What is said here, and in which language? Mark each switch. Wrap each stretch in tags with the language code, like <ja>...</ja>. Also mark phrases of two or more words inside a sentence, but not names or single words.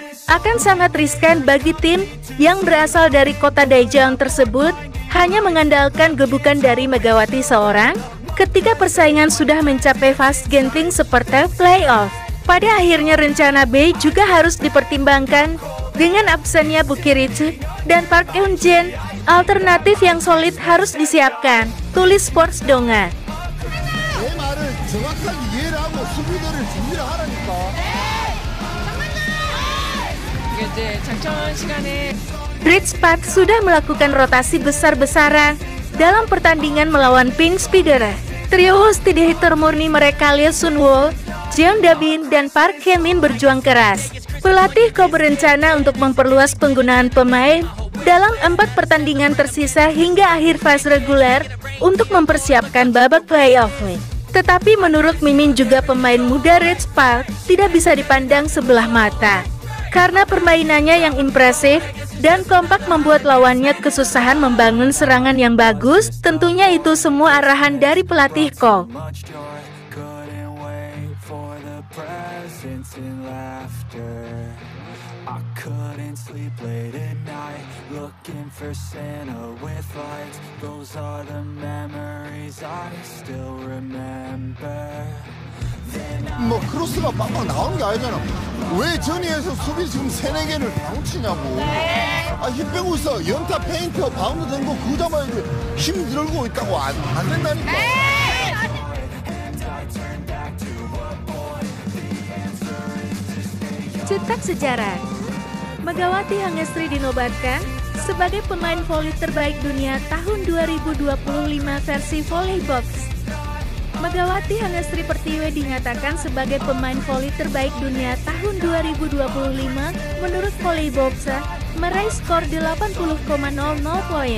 <id>Akan sangat riskan bagi tim yang berasal dari kota Daejeon tersebut hanya mengandalkan gebukan dari Megawati seorang, ketika persaingan sudah mencapai fase genting seperti playoff. Pada akhirnya rencana B juga harus dipertimbangkan dengan absennya Bukiric dan Park Eun-jin. Alternatif yang solid harus disiapkan, tulis Sports Donga.</id> <ko>내 말을 정확하게 이해를 하고 수비들을 준비를 하라니까. 이게 이제 작전 시간에</ko> <id>Rich Park sudah melakukan rotasi besar-besaran dalam pertandingan melawan Pink Spider. Trio host tidak hitter murni mereka Lee Sun-woo, Jeon Da-bin, dan Park Hye-min berjuang keras. Pelatih Ko berencana untuk memperluas penggunaan pemain dalam 4 pertandingan tersisa hingga akhir fase reguler untuk mempersiapkan babak playoff. Tetapi menurut Mimin juga pemain muda Rich Park tidak bisa dipandang sebelah mata karena permainannya yang impresif dan kompak membuat lawannya kesusahan membangun serangan yang bagus. Tentunya itu semua arahan dari pelatih Ko.</id> <en>I couldn't sleep late at night, looking for Santa with lights. Those are the memories I still remember.</en> <ko>뭐 크로스가 빵빵 나오는 게 아니잖아. 왜 전위에서 수비 지금 3-4개를 바로 치냐고. 힘 빼고 있어. 연타 페인트 바운드 된 거 그거 잡아야지. 힘 들고 있다고 안 된다니까.</ko> <id>Cetak sejarah. Megawati Hangestri dinobatkan sebagai pemain voli terbaik dunia tahun 2025 versi Volley Box. Megawati Hangestri Pertiwi dinyatakan sebagai pemain voli terbaik dunia tahun 2025 menurut Volley Box, meraih skor 80,00 poin.</id>